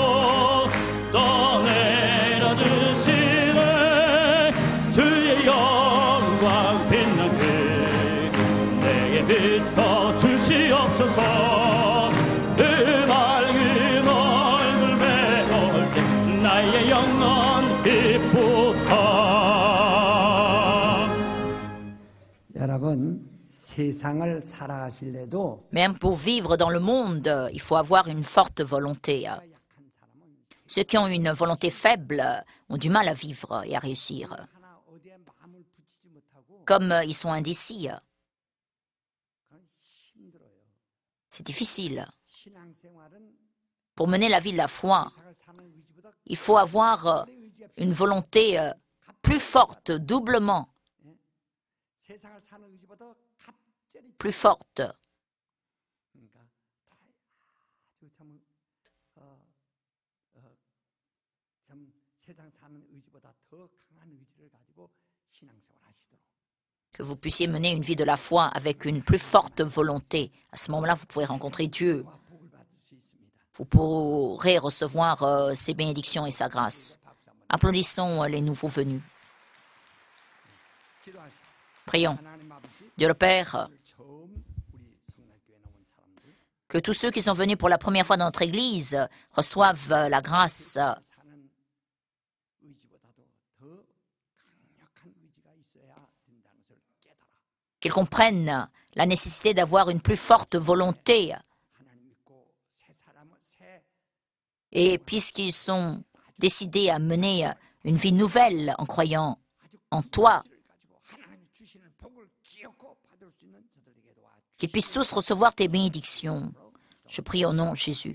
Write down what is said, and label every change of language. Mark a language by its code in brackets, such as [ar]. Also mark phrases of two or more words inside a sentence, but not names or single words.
[ko] 또 내려주시네 주의 영광 빛난 그 내게 비춰 주시옵소서 그 밝은 얼굴 배울 때 나의 영혼 기쁘다 여러분 세상을 살아가실래도 [fr] Même pour vivre dans le monde, il faut avoir une forte volonté. [ko] 약한 사람은 [fr] Ceux qui ont une volonté faible ont du mal à vivre et à réussir. [ko] 하나 어디에 마음을 붙이지 못하고 [fr] comme ils sont indécis. [ko] 그건 힘들어요. [fr] C'est difficile. [ko] 신앙생활은 [fr] Pour mener la vie de la foi, [ko] 세상을 사는 의지보다 [fr] il faut avoir une volonté plus forte, doublement [ko] 세상을 사는 의지보다 갑절이 [fr] plus forte. [ko] 그러니까 아주 참 세상 사는 의지보다 더 강한 의지를 가지고 신앙생활 하시도록. [fr] Que vous puissiez mener une vie de la foi avec une plus forte volonté. À ce moment-là, vous pourrez rencontrer Dieu. [ko] 복을 받을 수 있습니다. [fr] Vous pourrez recevoir ses bénédictions et sa grâce. Applaudissons les nouveaux venus. [ko] 기도하시다. [fr] Prions. [ko] 하나님 아버지, [fr] Dieu le Père, [ko] 오늘 처음 우리 성락교회 나온 사람들 [fr] que tous ceux qui sont venus pour la première fois dans notre Église reçoivent la grâce [ko] 사는 의지보다도 더 강력한 의지가 있어야 된다는 것을 깨달아. [fr] qu'ils comprennent la nécessité d'avoir une plus forte volonté. [ko] 하나님 믿고 새 사람을 새 [fr] Et puisqu'ils sont décidés à mener une vie nouvelle en croyant en toi, [ko] 의지를 가지고 하나님이 주시는 복을 기억고 받을 수 있는 저들에게 도와 [fr] qu'ils puissent tous recevoir tes bénédictions. Je prie au nom de Jésus.